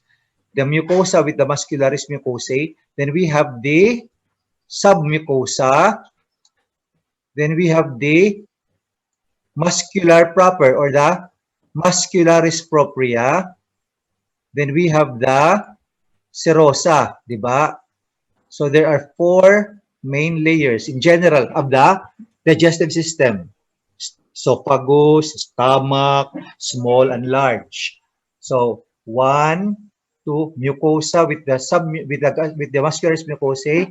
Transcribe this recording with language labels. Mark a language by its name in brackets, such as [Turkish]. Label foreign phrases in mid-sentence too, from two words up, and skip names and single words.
[English] The mucosa with the muscularis mucosae. Then we have the submucosa. Then we have the muscular proper or the muscularis propria. Then we have the serosa, [Filipino] di ba? [English] So there are 4 main layers in general of the digestive system. Esophagus, stomach, small and large. So 1, 2, mucosa with the with the muscularis mucosae.